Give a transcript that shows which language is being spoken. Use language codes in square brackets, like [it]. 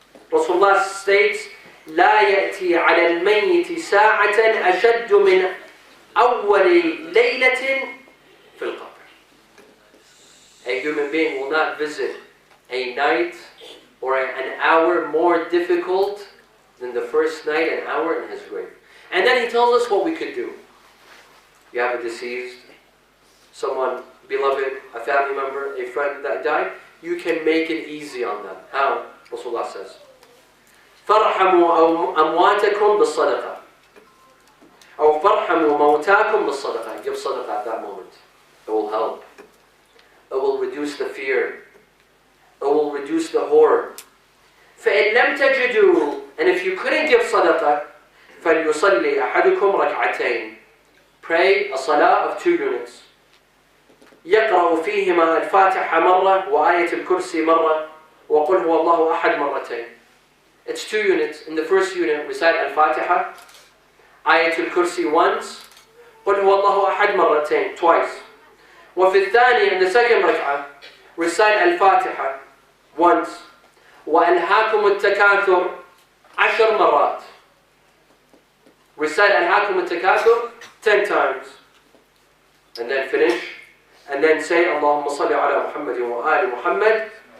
[en] Rasulullah states, [ar] لا يأتي على الميت ساعة أشد من أول ليلة في القبر. [en] A human being will not visit a night or an hour more difficult than the first night, an hour in his grave. And then he tells us what we could do. You have a deceased, someone beloved, a family member, a friend that died, you can make it easy on them. How? Rasulullah says, [ar] فَارْحَمُوا أَمْوَاتَكُمْ بِالصَّدَقَةِ أو فَارْحَمُوا مَوْتَاكُمْ بِالصَّدَقَةِ. [en] Give sadaqah at that moment. It will help. It will reduce the fear. It will reduce the horror. [ar] فَإِن لَمْ تَجِدُوا. [en] And if you couldn't give sadaqah, [ar] فَلْيُصَلِّ أَحَدُكُمْ رَكْعَتَيْنِ. [en] Pray a salah of 2 units. [ar] يقرأ فيهما الفاتحة مرة وآية الكرسي مرة وقل هو الله أحد مرتين. [en] It's 2 units. In the first unit, recite Al-Fatiha, Ayatul Kursi once, [ar] قل هو الله أحد مرتين, [en] twice. [ar] وفي الثاني, [en] in the second rak'ah, recite Al-Fatiha once, [ar] وألهاكم التكاثر 10 مرات. [en] Recite [ar] ألهاكم التكاثر [en] 10 times. And then finish. And then say, [ar] اللهم صل على محمد وآل محمد.